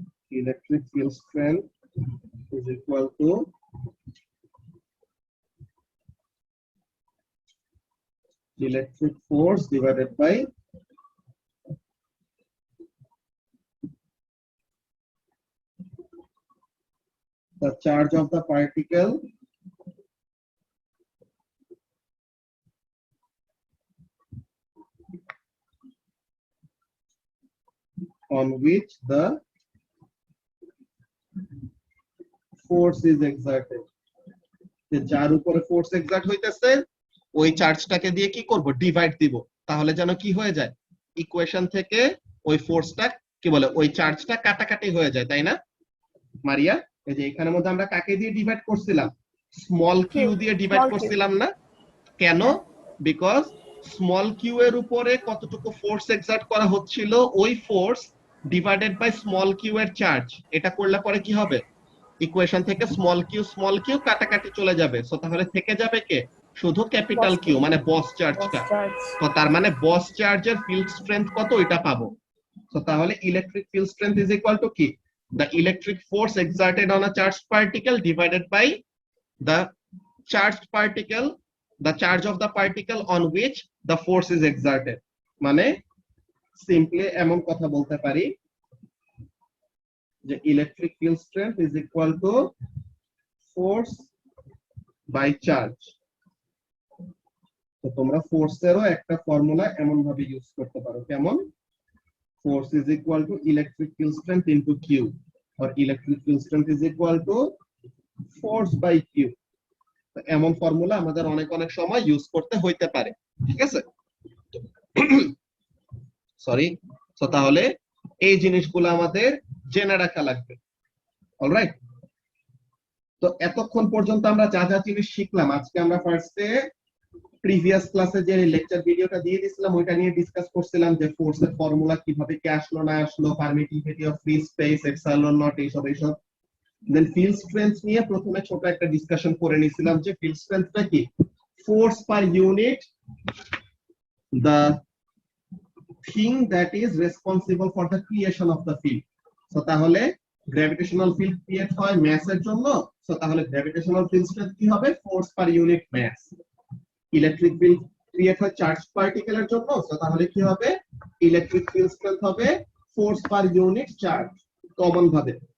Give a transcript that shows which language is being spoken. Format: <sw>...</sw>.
<en>Electric field strength is equal to electric force divided by the charge of the particle on which the force is exerted।</en> <bn>যে যার উপরে force excerpt হইতেছে ওই চার্জটাকে দিয়ে কি করব? ডিভাইড দিব, তাহলে যেন কি হয়ে যায় ইকুয়েশন থেকে ওই ফোর্সটা কি বলে ওই চার্জটা কাটাকাটি হয়ে যায়, তাই না মারিয়া? এই যে এখানের মধ্যে আমরা কাকে দিয়ে ডিভাইড করছিলাম? স্মল কিউ দিয়ে ডিভাইড</bn> <en>Small q।</en> <bn>করছিলাম না? কেন? বিকজ স্মল কিউ এর উপরে কতটুকু ফোর্স এক্সার্ট করা হচ্ছিল ওই force divided by small Q এর চার্জ। এটা করলে পরে কি হবে? ইকুয়েশন থেকে স্মল কিউ কাটাকাটি চলে যাবে, সো তাহলে থেকে যাবে কে? শুধু ক্যাপিটাল কিউ, মানে বস চার্জটা। তো তার মানে বস চার্জের ফিল্ড স্ট্রেংথ কত এটা পাবো। তো তাহলে electric field strength is equal to কি?</bn> <en>the electric force exerted on a charged particle divided by the charged particle, the charge of the particle on which the force is exerted।</en> <bn>মানে simply এমন কথা বলতে পারি যে electric field strength is equal to force by charge. তো তোমরা ফোর্সেরও একটা formula এমন ভাবে ইউজ করতে পারো, কেমন?</bn> <en>Force is equal to electric field strength into Q, or electric field strength is equal to force by Q।</en> <bn>এমন ফর্মুলা আমাদের অনেক অনেক সময় ইউজ করতে হইতে পারে, ঠিক আছে? সরি, তো তাহলে এই জিনিসগুলো আমাদের জেনে রাখা লাগবে। অলরাইট, তো এতক্ষণ পর্যন্ত আমরা যা যা জিনিস শিখলাম, আজকে আমরা ফার্স্টে প্রিভিয়াস ক্লাসে যে লেকচার ভিডিওটা দিয়ে দিয়েছিলাম ওইটা নিয়ে ডিসকাস করছিলাম যে ফোর্সের ফর্মুলা কিভাবে কি আসলো না আসলো, permittivity of free space, epsilon not, এইসব। দেন ফিল্ড স্ট্রেংথ নিয়ে প্রথমে ছোট একটা ডিসকাশন করে নিয়েছিলাম যে ফিল্ড স্ট্রেংথটা কি?</bn> <en>Force per unit the thing that is responsible for the creation of the field।</en> <bn>So তাহলে গ্র্যাভিটেশনাল ফিল্ড ক্রিয়েট হয় ম্যাসের জন্য, সো তাহলে গ্র্যাভিটেশনাল ফিল্ড স্ট্রেংথ কি হবে? Force per unit mass. Electric field create হয় চার্জ পার্টিকেলের জন্য, সো তাহলে কি হবে? ইলেকট্রিক ফিল্ড স্ট্রেংথ হবে force per unit charge, common ভাবে।</bn>